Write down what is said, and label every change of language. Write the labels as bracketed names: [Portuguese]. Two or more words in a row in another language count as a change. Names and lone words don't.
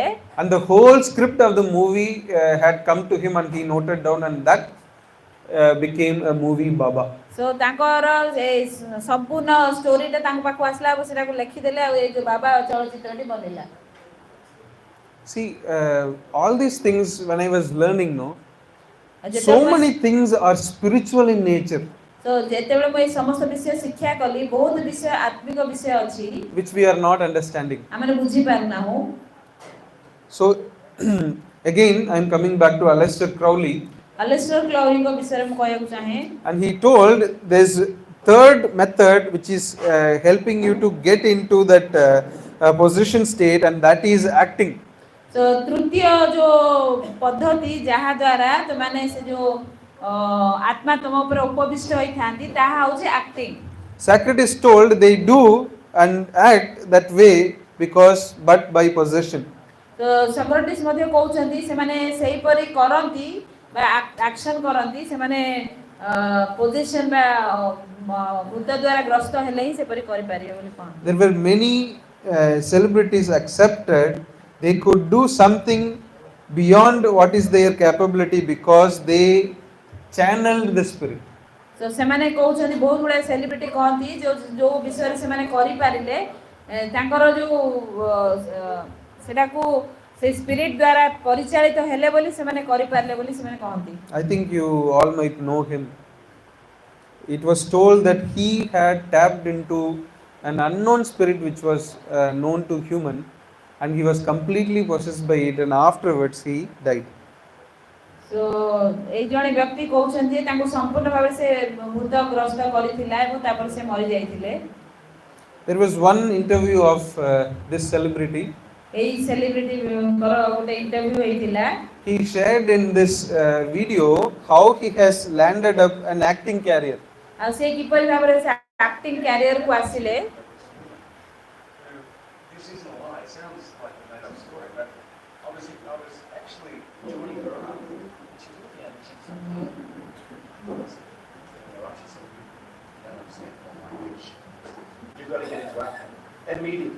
[English] And the whole script of the movie had come to him, and he noted down, and that became a movie Baba. [Odia] So ତାଙ୍କର ସମ୍ପୂର୍ଣ୍ଣ ଷ୍ଟୋରୀଟା ତାଙ୍କ ପାଖକୁ ଆସିଲା ଆଉ ସେଟାକୁ ଲେଖିଦେଲେ ଆଉ ଏଇ ଯୋଉ ବାବା ଚଳଚ୍ଚିତ୍ରଟି ବନେଇଲା. [English] See, all these things when I was learning, so many things are spiritual in nature. [Odia] So ଯେତେବେଳେ ମୁଁ ଏଇ ସମସ୍ତ ବିଷୟ ଶିକ୍ଷା କଲି ବହୁତ ବିଷୟ ଆତ୍ମିକ ବିଷୟ ଅଛି [English] which we are not understanding. [Odia] ଆମେ ବୁଝି ପାରୁନାହୁ. [English] So again I am coming back to Aleister Crowley. [Odia] Aleister Crowleyଙ୍କ ବିଷୟରେ ମୁଁ କହିବାକୁ ଚାହେଁ. [English] And he told there's third method which is helping you to get into that position state, and that is acting. [Odia] So ତୃତୀୟ ଯୋଉ ପଦ୍ଧତି ଯାହା ଦ୍ୱାରା ତମାନେ ସେ ଯୋଉ ଆତ୍ମା ତମ ଉପରେ ଉପବିଷ୍ଟ ହୋଇଥାନ୍ତି ତାହା ହେଉଛି ଆକ୍ଟିଂ. [English] Socrates told they do and act that way but by possession. [Odia] ତ ସକ୍ରେଟିସ୍ ମଧ୍ୟ କହୁଛନ୍ତି ସେମାନେ ସେହିପରି କରନ୍ତି ବା ଆକ୍ସନ୍ କରନ୍ତି ସେମାନେ ପୋଜିସନ୍ ବା ଭୂତ ଦ୍ୱାରା ଗ୍ରସ୍ତ ହେଲେ ହିଁ ସେପରି କରିପାରିବେ ବୋଲି କହନ୍ତି. [English] There were many celebrities accepted, they could do something beyond what is their capability because they channeled the spirit. [Odia] ତ ସେମାନେ କହୁଛନ୍ତି ବହୁତ ଗୁଡ଼ାଏ ସେଲିବ୍ରିଟି କହନ୍ତି ଯୋଉ ବିଷୟରେ ସେମାନେ କରିପାରିଲେ ତାଙ୍କର ଯୋଉ ସେଟାକୁ ସେ ସ୍ପିରିଟ୍ ଦ୍ୱାରା ପରିଚାଳିତ ହେଲେ ବୋଲି ସେମାନେ କରିପାରିଲେ ବୋଲି ସେମାନେ କହନ୍ତି। [English] I think you all might know him. It was told that he had tapped into an unknown spirit which was known to human, and he was completely possessed by it, and afterwards he died. [Odia] So ଏଇ ଜଣେ ବ୍ୟକ୍ତି କହୁଛନ୍ତି ଯେ ତାଙ୍କୁ ସମ୍ପୂର୍ଣ୍ଣ ଭାବେ ସେ ଭୂତଗ୍ରସ୍ତ କରିଥିଲା ଏବଂ ତାପରେ ସେ ମରି ଯାଇଥିଲେ। [English] There was one interview of this celebrity. [Odia] ଏଇ ସେଲିବ୍ରିଟିଙ୍କର ଗୋଟେ ଇଣ୍ଟରଭ୍ୟୁ ହେଇଥିଲା। [English] He shared in this video how he has landed up an acting career. [Odia] ଆଉ ସେ କିପରି ଭାବରେ ସେ [English] acting careerକୁ [Odia] ଆସିଲେ। [English] You've got to get into acting immediately.